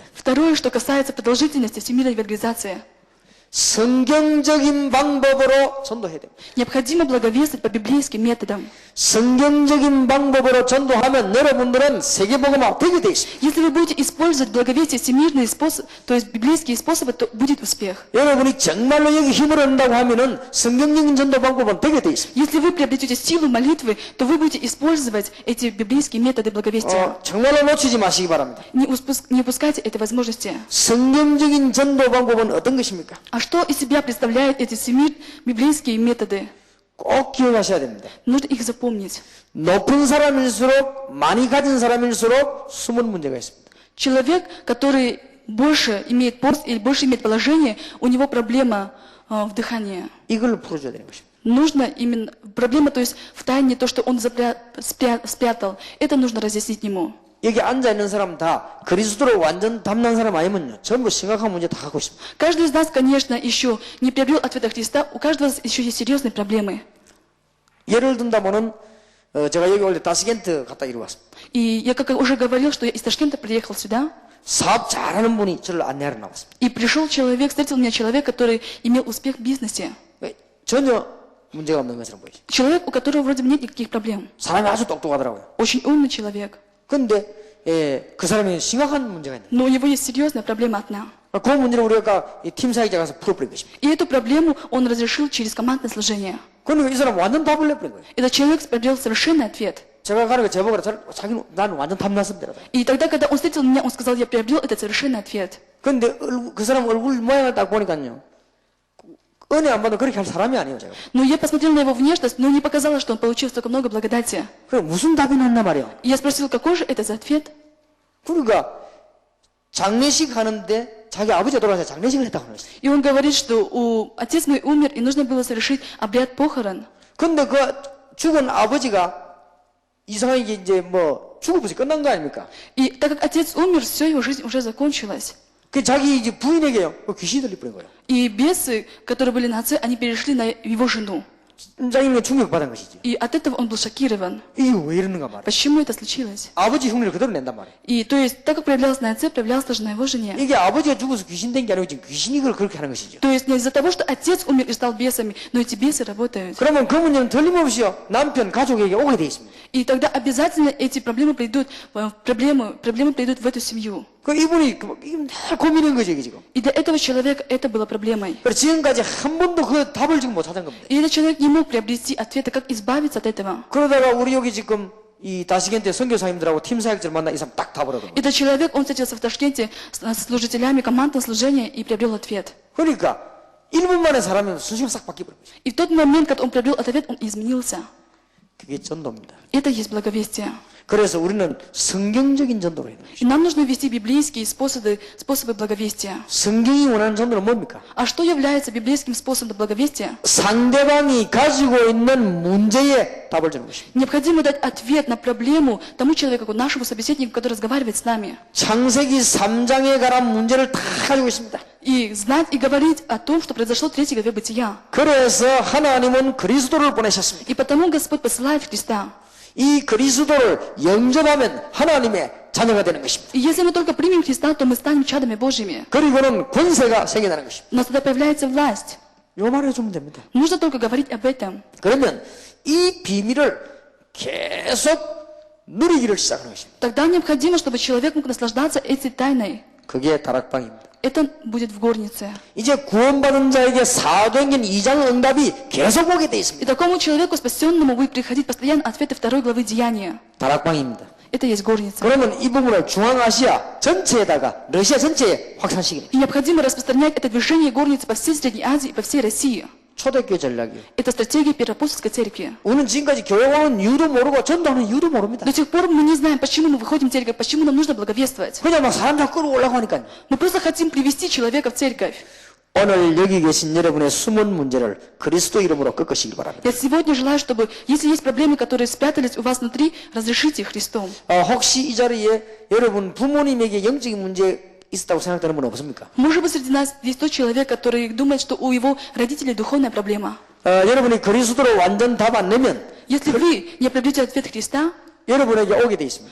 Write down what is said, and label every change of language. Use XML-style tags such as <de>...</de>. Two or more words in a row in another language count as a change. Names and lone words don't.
<ru>второе, что касается продолжительности всемирной евангелизации.</ru> <ko>성경적인 방법으로 전도해야 됩니다.</ko> <ru>Необходимо благовествовать по библейским методам.</ru> <ko>성경적인 방법으로 전도하면 여러분들은 세계복음화 되게 돼 있습니다.</ko> <ru>Если вы будете использовать благовестие всемирные способы, то есть библейские способы, то будет успех.</ru> <ko>여러분이 정말로 여기 힘을 얻는다고 하면은 성경적인 전도 방법은 되게 돼 있습니다.</ko> <ru>Если вы приобретете силу молитвы, то вы будете использовать эти библейские методы благовестия.</ru> <ko>정말로 놓치지 마시기 바랍니다.</ko> <ru>Не упускайте этой возможности.</ru> <ko>성경적인 전도 방법은 어떤 것입니까?</ko> <ru>А что из себя представляют эти библейские методы?</ru> <ko>꼭 기억하셔야 됩니다.</ko> <ru>Нужно их запомнить.</ru> <ko>높은 사람일수록 많이 가진 사람일수록 숨은 문제가 있습니다.</ko> <ru>Человек, который больше имеет пост или больше имеет положение, у него проблема в дыхании.</ru> <ko>이걸 풀어줘야 되는 것입니다.</ko> <ru>Нужно именно проблема, то есть в тайне то, что он спрятал, это нужно разъяснить ему.</ru> <ko>여기 앉아있는 사람 다 그리스도로 완전 담난 사람 아니면요 전부 심각한 문제 다 갖고 있습니다.</ko> <ru>Каждый из нас, конечно, еще не приобрел ответа Христа, у каждого из нас еще есть серьезные проблемы.</ru> <ko>예를 든다면은 제가 여기 원래 다스겐트 갔다 이리 왔습니다.</ko> <ru>И я как уже говорил, что я из Ташкента приехал сюда,</ru> <ko>사업 잘하는 분이 저를 안내하러 나왔습니다.</ko> <ru>и пришел человек, встретил меня человек, который имел успех в бизнесе.</ru> <ko>전혀 문제가 없는 것처럼 보이죠.</ko> <ru>Человек, у которого вроде бы нет никаких проблем.</ru> <ko>사람이 아주 똑똑하더라고요.</ko> <ru>Очень умный человек.</ru> <ko>그런데 그 사람이 심각한 문제가 있는</ko> <ru>Но у него есть серьезная проблема одна.</ru> <ko>거예요. 그 문제를 우리가 팀 사역자 가서 풀어버린 것입니다.</ko> <ru>И эту проблему он разрешил через командное служение.</ru> <ko>그러니까 이 사람 완전 답을 내버린 거예요.</ko> <ru>Этот человек приобрел совершенный ответ.</ru> <ko>제가 가니까 제보가 자기는 나는 완전 탐났습니다.</ko> <ru>И тогда, когда он встретил меня, он сказал, я приобрел этот совершенный ответ.</ru> <ko>그런데 그 사람 얼굴 모양을 딱 보니까요. 은혜 안 받으면 그렇게 할 사람이 아니에요, 제가.</ko> <ru>Но я посмотрел на его внешность, но не показалось, что он получил столько много благодати.</ru> <ko>그럼 무슨 답이 났나 말이야.</ko> <ru>И я спросил, какой же это за ответ?</ru> <ko>그러니까 장례식 하는데 자기 아버지가 돌아가서 장례식을 했다고 하는 거예요.</ko> <ru>И он говорит, что отец мой умер, и нужно было совершить обряд похорон.</ru> <ko>근데 그 죽은 아버지가 이상하게 이제 뭐 죽어버서 끝난 거 아닙니까?</ko> <ru>И так как отец умер, все, его жизнь уже закончилась.</ru> <ko>그 자기 이제 부인에게요. 귀신이 들려버린 거예요.</ko> <ru>И бесы, которые были на отце, они перешли на его жену.</ru> <ko>자기는 충격받은 것이지.</ko> <ru>И от этого он был шокирован.</ru> <ko>이게 왜 이러는가 말이야.</ko> <ru>Почему это случилось?</ru> <ko>아버지 흉내를 그대로 낸단 말이야.</ko> <ru>И то есть, так как проявлялось на отце, проявлялось тоже на его жене.</ru> <ko>이게 아버지가 죽어서 귀신 된 게 아니고 지금 귀신이 그걸 그렇게 하는 것이죠.</ko> <ru>То есть не из-за того, что отец умер и стал бесами, но эти бесы работают.</ru> <ko>그러면 그 문제는 틀림없이요 남편 가족에게 오게 돼 있습니다.</ko> <ru>И тогда обязательно эти проблемы придут придут в эту семью.</ru> <ko>그 이분이 늘 고민인 거죠 이게 지금.</ko> <ru>И для этого человека это было проблемой.</ru> <ko>그래서 지금까지 한 번도 그 답을 지금 못 찾은 겁니다.</ko> <ru>И этот человек не мог приобрести ответа, как избавиться от этого.</ru> <ko>그러다가 우리 여기 지금 이 다시겐트 선교사님들하고 팀 사역자를 만나 이 사람 딱 답을 얻은 거예요.</ko> <ru>Этот человек, он встретился в Ташкенте с служителями командного служения и приобрел ответ.</ru> <ko>그러니까 1분 만에 사람이 순식간 싹 바뀌어버린 거죠.</ko> <ru>И в тот момент, когда он приобрел ответ, он изменился.</ru> <ko>그게 전도입니다.</ko> <ru>Это есть благовестие.</ru> <ko>그래서 우리는 성경적인 전도로 해야 돼요.</ko> <ru>И нам нужно вести библейские способы благовестия.</ru> <ko>성경이 원하는 전도는 뭡니까?</ko> <ru>А что является библейским способом благовестия?</ru> <ko>상대방이 가지고 있는 문제에 답을 주는 것입니다.</ko> <ru>Необходимо дать ответ на проблему тому человеку, нашему собеседнику, который разговаривает с нами.</ru> <ko>창세기 3장에 관한 문제를 다 가지고 있습니다.</ko> <ru>И знать и говорить о том, что произошло в 3 главе Бытия.</ru> <ko>그래서 하나님은 그리스도를 보내셨습니다.</ko> <ru>И потому Господь посылает Христа.</ru> <ko>이 그리스도를 영접하면 하나님의 자녀가 되는 것입니다.</ko> <ru>И если мы только примем Христа, то мы станем чадами Божьими.</ru> <ko>그리고는 권세가 생겨나는 것입니다.</ko> <ru>Но тогда появляется власть.</ru> <ko>요 말을 해주면 됩니다.</ko> <ru>Нужно только говорить об этом.</ru> <ko>그러면 이 비밀을 계속 누리기를 시작하는 것입니다.</ko> <ru>Тогда необходимо, чтобы человек мог наслаждаться этой тайной.</ru> <ko>그게 다락방입니다.</ko> <ru>Это будет в горнице.</ru> <ko>이제 구원받은 자에게 사도행전 2장 응답이 계속 오게 돼 있습니다.</ko> <ru>И такому человеку, спасенному, будет приходить постоянно ответы 2 главы Деяния.</ru> <ko>다락방입니다.</ko> <ru>Это есть горница.</ru> <ko>그러면 이 부분을 중앙아시아 전체에다가 러시아 전체에 확산시킵니다.</ko> <ru>И необходимо распространять это движение горницы по всей Средней Азии и по всей России.</ru> <ko>초대교회 전략이에요.</ko> <ru>Это стратегия Первоапостольской церкви.</ru> <ko>우리는 지금까지 교회 오는 이유도 모르고 전도하는 이유도 모릅니다.</ko> <ru>До сих пор мы не знаем, почему мы выходим в церковь, почему нам нужно благовествовать.</ru> <ko>그냥 막 사람 다 끌어오려고 하니까요.</ko> <ru>Мы просто хотим привести человека в церковь.</ru> <ko>오늘 여기 계신 여러분의 숨은 문제를 그리스도 이름으로 꺾으시길 바랍니다.</ko> <ru>Я сегодня желаю, чтобы, если есть проблемы, которые спрятались у вас внутри, разрешите их Христом.</ru> <ko>혹시 이 자리에 여러분 부모님에게 영적인 문제 있었다고 생각되는 분 없습니까?</ko> <ru>Может быть, среди нас есть тот человек, который думает, что у его родителей духовная проблема.</ru> <ko>여러분이 그리스도로 완전 답 안 내면</ko> <ru>Если вы не определите ответ Христа,</ru> <ko>여러분에게 오게 돼 있습니다.</ko>